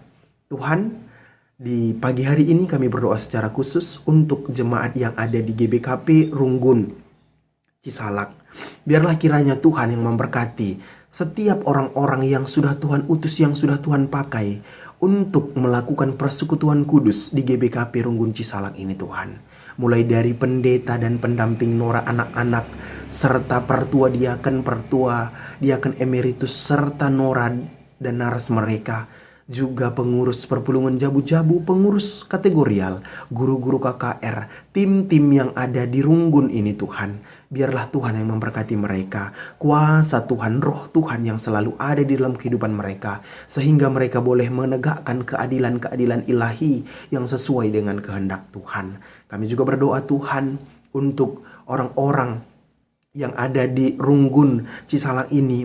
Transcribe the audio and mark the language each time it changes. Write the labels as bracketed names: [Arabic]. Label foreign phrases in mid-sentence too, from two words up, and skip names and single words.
[Indonesian] Tuhan, di pagi hari ini kami berdoa secara khusus untuk jemaat yang ada di GBKP Runggun Cisalak. Biarlah kiranya Tuhan yang memberkati setiap orang-orang yang sudah Tuhan utus, yang sudah Tuhan pakai untuk melakukan persekutuan kudus di GBKP Runggun Cisalak ini Tuhan. Mulai dari pendeta dan pendamping Nora anak-anak, serta pertua, diaken emeritus, serta Nora dan naras mereka, juga pengurus [Batak Karo] perpulungan jabu-jabu, [Indonesian] pengurus kategorial, guru-guru KKR, tim-tim yang ada di Runggun ini Tuhan. Biarlah Tuhan yang memberkati mereka, kuasa Tuhan, roh Tuhan yang selalu ada di dalam kehidupan mereka, sehingga mereka boleh menegakkan keadilan-keadilan ilahi yang sesuai dengan kehendak Tuhan. Kami juga berdoa Tuhan untuk orang-orang yang ada di Runggun Cisalak ini.